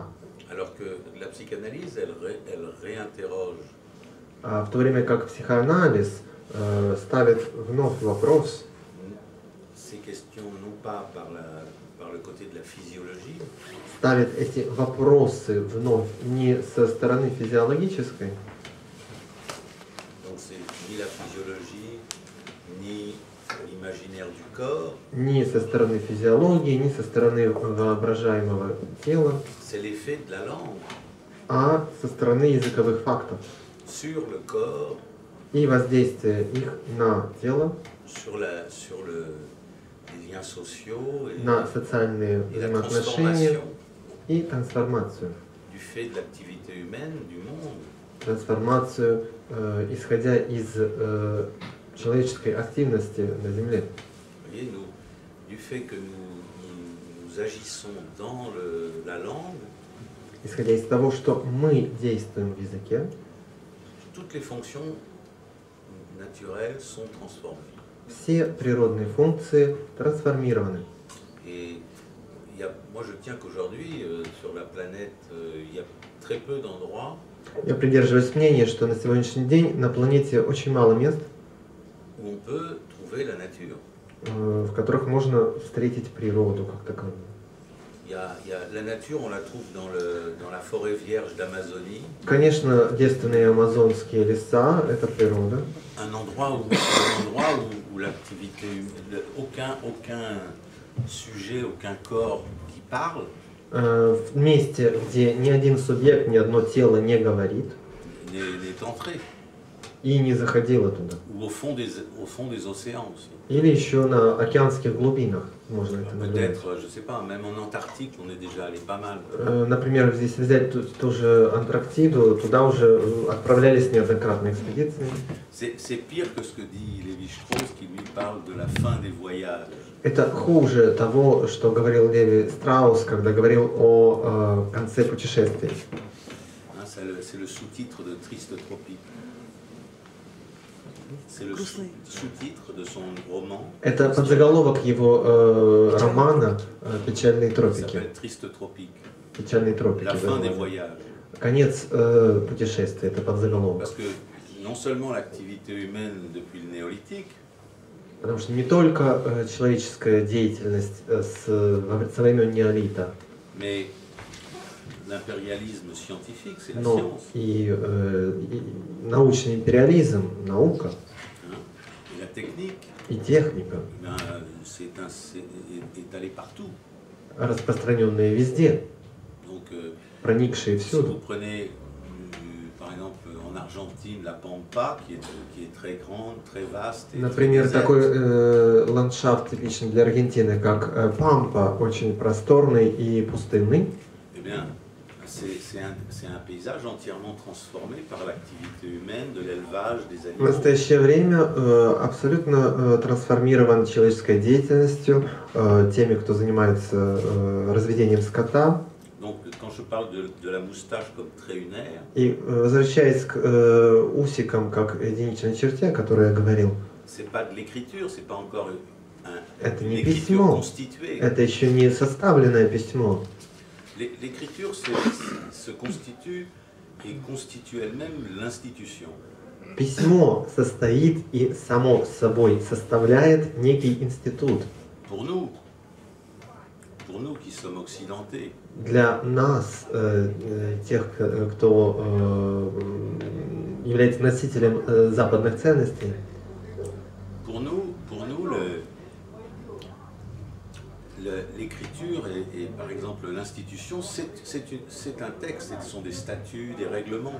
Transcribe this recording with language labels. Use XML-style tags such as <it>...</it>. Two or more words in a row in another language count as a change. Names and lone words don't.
<fr>Alors que la psychanalyse, elle réinterroge</fr> <ru>В то время как психоанализ ставит вновь вопрос,</ru> <fr>ces questions non pas par le côté de la physiologie,</fr> <ru>ставит эти вопросы вновь не со стороны физиологической,</ru> <fr>donc c'est ni la physiologie, ni l'imaginaire du corps,</fr> <ru>ни со стороны физиологии, ни со стороны воображаемого тела,</ru> <fr>c'est l'effet de la langue</fr> <ru>а со стороны языковых фактов</ru> <fr>sur le corps,</fr> <ru>и воздействие их на тело,</ru> <fr>sur les liens sociaux</fr> <ru>на социальные</ru> <fr>et la</fr> <ru>взаимоотношения</ru> <fr>transformation</fr> <ru>и трансформацию.</ru> <fr>du fait de l'activité humaine, du monde.</fr> <ru>Трансформацию, исходя из человеческой активности на Земле.</ru> <fr>Vous voyez, du fait que nous agissons dans la langue,</fr> <ru>Исходя из того, что мы действуем в языке,</ru> <fr>toutes les fonctions naturelles sont transformées.</fr> <ru>все природные функции трансформированы.</ru> <fr>Et moi je tiens qu'aujourd'hui, sur la planète, il y a très peu d'endroits</fr> <ru>Я придерживаюсь мнения, что на сегодняшний день на планете очень мало мест,</ru> <fr>où on peut trouver la nature.</fr> <ru>в которых можно встретить природу как таковую.</ru> <fr>La nature, on la trouve dans la forêt vierge d'Amazonie.</fr> <ru>Конечно, девственные амазонские леса – это природа.</ru> <fr>Un endroit où l'activité humaine, aucun sujet, aucun corps qui parle.</fr> <ru>В месте, где ни один субъект, ни одно тело не говорит</ru> <fr>n'est entré.</fr> <ru>и не заходило туда.</ru> <fr>Ou au fond des océans aussi.</fr> <ru>Или еще на океанских глубинах можно это наблюдать.</ru> <fr>Peut-être, je sais pas, même en Antarctique, on est déjà allé pas mal.</fr> <ru>Например, здесь взять ту же Антарктиду, туда уже отправлялись неоднократно экспедиции.</ru> <fr>C'est pire que ce que dit Lévi-Strauss qui lui parle de la fin des voyages.</fr> <ru>Это хуже того, что говорил Леви Страус, когда говорил о конце путешествий.</ru> <fr>C'est le sous-titre de Triste Tropique. C'est le sous-titre de son roman.</fr> <ru>Это подзаголовок его романа «Печальные</ru> <fr>Il</fr> <ru>тропики».</ru> <fr>s'appelle Triste Tropique.</fr> <ru>«Печальные тропики».</ru> <fr>La fin des voyages.</fr> <ru>Конец путешествия, это подзаголовок.</ru> <fr>Parce que non seulement l'activité humaine depuis le néolithique,</fr> <ru>Потому что не только человеческая деятельность со времен неолита,</ru> <fr>mais l'impérialisme scientifique, c'est la</fr> <ru>но</ru> <fr>science.</fr> <ru>и научный империализм, наука,</ru> <fr>Et la technique,</fr> <ru>и техника,</ru> <fr>est allée partout.</fr> <ru>распространенные везде,</ru> <fr>Donc,</fr> <ru>проникшие</ru> <fr>si</fr> <ru>всюду.</ru> <fr>vous prenez, par exemple, en Argentine, la Pampa, qui est très grande, très vaste. Et</fr> <ru>Например,</ru> <fr>très</fr> <ru>такой</ru> <fr>déserte.</fr> <ru>ландшафт типичный для Аргентины, как Пампа, очень просторный и пустынный.</ru> <fr>Eh bien, c'est un paysage entièrement transformé par l'activité humaine, de l'élevage, des</fr> <ru>В</ru> <fr>animaux.</fr> <ru>настоящее время абсолютно трансформирован человеческой деятельностью, теми, кто занимается разведением скота.</ru> <fr>Donc, quand je parle de la moustache comme trait unaire,</fr> <ru>И возвращаясь к усикам как единичной черте, о которой я говорил,</ru> <fr>c'est pas de l'écriture, c'est pas encore</fr> <ru>это</ru> <fr>une</fr> <ru>не</ru> <fr>écriture</fr> <ru>письмо,</ru> <fr>constituée.</fr> <ru>это еще не составленное письмо.</ru> <fr>L'écriture se constitue et constitue elle-même l'institution.</fr> <ru>Письмо состоит и само собой составляет некий институт.</ru> <fr>Pour nous qui sommes occidentés,</fr> <ru>Для нас, тех, кто является носителем западных ценностей,</ru> <fr>pour nous l'écriture et par exemple l'institution, c'est un texte, ce sont des statuts, des règlements.</fr>